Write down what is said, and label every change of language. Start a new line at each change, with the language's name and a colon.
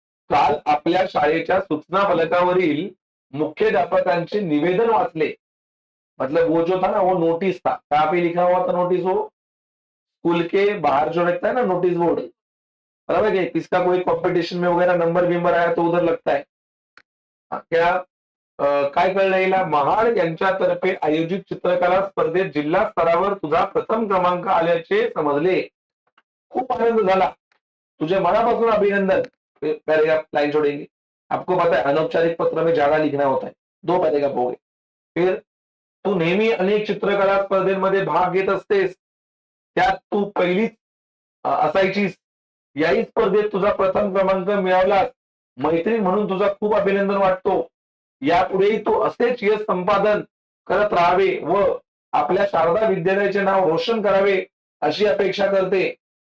Marathi: काल आपल्या शाळेच्या सूचना फलकावरील मुख्याध्यापकांचे निवेदन वाचले.
Hindi: मतलब वो जो था ना, वो नोटिस था. कहाँ पे लिखा हुआ था नोटिस? वो स्कूल के बाहर जो रहता है ना नोटिस बोर्ड, बराबर है. किसका कोई कंपटीशन में वगैरह नंबर बिंबर आया तो उधर लगता है.
Marathi: क्या काय कळलं हिला? महाड यांच्यातर्फे आयोजित चित्रकला स्पर्धेत जिल्हा स्तरावर तुझा प्रथम क्रमांक आल्याचे समजले. खूप आनंद झाला. तुझे मनापासून अभिनंदन.
Hindi: पैराग्राफ लाइन छोड़ेंगे. आपको पता है अनौपचारिक पत्र में ज्यादा लिखना होता है. 2 पैराग्राफ हो गए.
Marathi: फिर तू नेहमी अनेक चित्रकला स्पर्धेमध्ये भाग घेत असतेस, त्यात तू पहिलीच असायचीस. याही स्पर्धेत तुझा प्रथम क्रमांक मिळवला. मैत्रीण म्हणून तुझा खूप अभिनंदन वाटतो. यापुढेही तू असेच यश संपादन करत राहावे व आपल्या शारदा विद्यालयाचे नाव रोशन करावे अशी अपेक्षा करते.